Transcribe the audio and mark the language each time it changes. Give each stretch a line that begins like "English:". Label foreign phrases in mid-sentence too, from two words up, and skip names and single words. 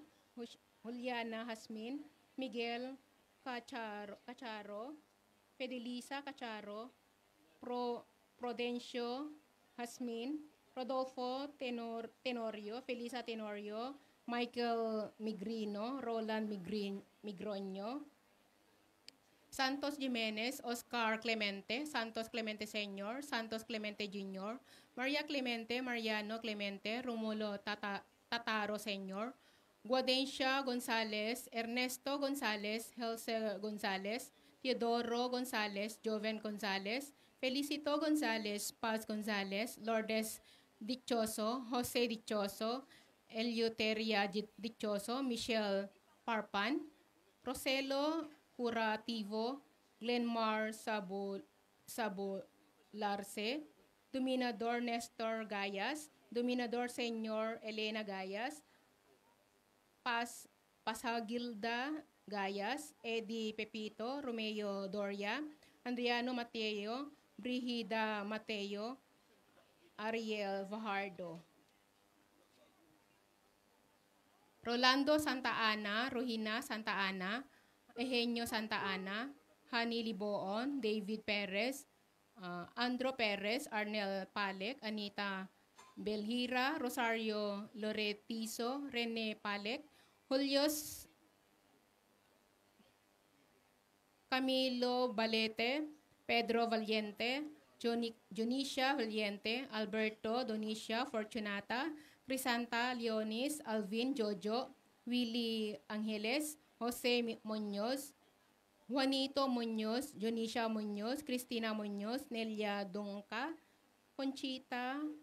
Filipino: Juliana Hasmin, Miguel Cacharo, Fidelisa Cacharo, Prudencio Hasmin, Rodolfo Tenorio, Felisa Tenorio, Michael Migrino, Roland Migroño, Santos Jimenez, Oscar Clemente, Santos Clemente Senior, Santos Clemente Jr., Maria Clemente, Mariano Clemente, Romulo Tataro Senior, Guadencia Gonzalez, Ernesto Gonzalez, Helce Gonzalez, Teodoro Gonzales, Joven Gonzales, Felicito Gonzales, Paz Gonzales, Lourdes Dichoso, Jose Dichoso, Eleuteria Dichoso, Michelle Parpan, Roselo Curativo, Glenmar Sabularse, Dominador Nestor Gayas, Dominador Senyor Elena Gayas, Pasagilda Gayas, Eddie Pepito, Romeo Doria, Andriano Mateo, Brigida Mateo, Ariel Fajardo. Rolando Santa Ana, Rohina Santa Ana, Eugenio Santa Ana, Hani Liboon, David Perez, Andro Perez, Arnel Palek, Anita Belhira, Rosario Loretizo, Rene Palek, Julius Camilo Balete, Pedro Valiente, Junicia Valiente, Alberto Donicia Fortunata, Crisanta Leonis, Alvin Jojo, Willie Angeles, Jose Muñoz, Juanito Muñoz, Junicia Muñoz, Cristina Muñoz, Nelia Dungka, Conchita